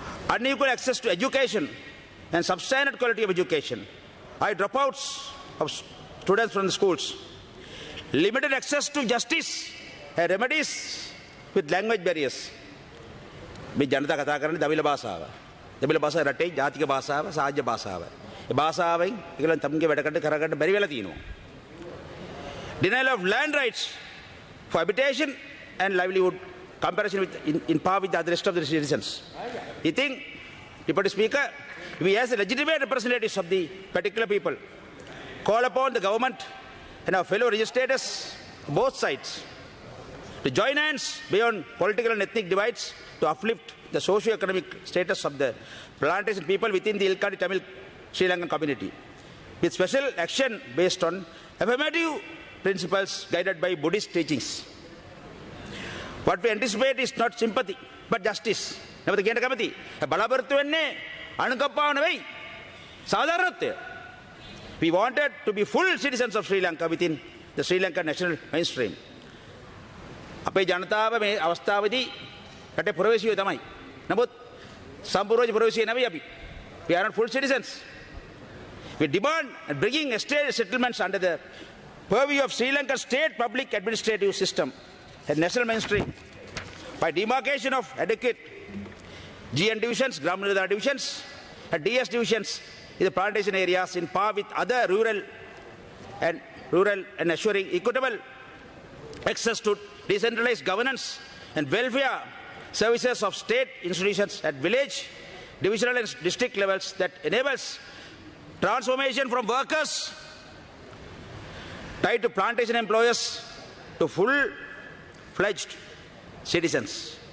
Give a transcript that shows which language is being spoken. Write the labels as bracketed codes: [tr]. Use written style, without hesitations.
[en] Unequal access to education and substandard quality of education, high dropouts of students from the schools, limited access to justice and remedies with language barriers. [si] මේ ජනතා කතා කරන්නේ දමිළ භාෂාව. දමිළ භාෂාව රටේ ජාතික භාෂාව, සාහිත්‍ය භාෂාව. ඒ භාෂාවෙන් ඒගොල්ලන් තමුන්ගේ වැඩ කරගන්න බැරි වෙලා තියෙනවා. [en] Denial of land rights for habitation and livelihood comparison with in par with the rest of the citizens. I think, Deputy Speaker, we as the legitimate representatives of the particular people call upon the government and our fellow legislators, both sides, to join hands beyond political and ethnic divides to uplift the socio-economic status of the plantation people within the Ilkadi Tamil Sri Lankan community, with special action based on affirmative principles guided by Buddhist teachings. What we anticipate is not sympathy, but justice. [si] නැවත කියන්න කැමති. බලාපොරොත්තු වෙන්නේ අනුකම්පාව නෙවෙයි. සාධාරණත්වය. [en] We wanted to be full citizens of Sri Lanka within the Sri Lankan national mainstream. [si] අපේ ජනතාව මේ අවස්ථාවේදී රටේ පුරවැසියෝ තමයි. නමුත් සම්පූර්ණ පුරවැසියෝ නෙවෙයි අපි. [en] We are not full citizens. We demand bringing estate settlements under the purview of Sri Lankan state public administrative system and national mainstream by demarcation of adequate GN divisions, Gram Nirodha divisions and DS divisions in the plantation areas in par with other rural and assuring equitable access to decentralized governance and welfare services of state institutions at village, divisional and district levels that enables transformation from workers tied to plantation employers to full-fledged citizens.